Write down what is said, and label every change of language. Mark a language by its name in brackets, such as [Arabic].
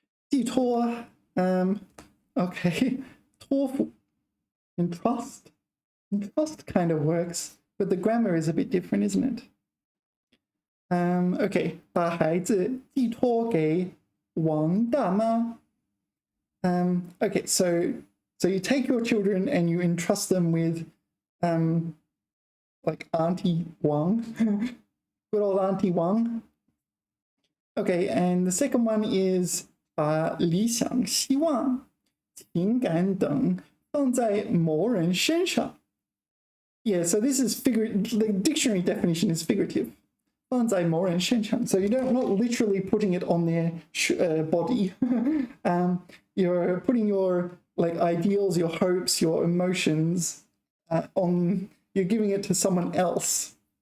[Chinese] 寄托, okay, 托付, entrust. [English] Entrust kind of works, but the grammar is a bit different, isn't it? [Chinese] Okay, 把孩子寄托给王大妈. [English] Okay, so you take your children and you entrust them with like Auntie Wang, good old Auntie Wang. Okay, and the second one is [Chinese] 把理想、希望、情感等放在某人身上. [English] Yeah, so this is the dictionary definition is figurative. [Chinese] 放在某人身上. [English] So you're not literally putting it on their body. You're putting your like ideals, your hopes, your emotions you're giving it to someone else.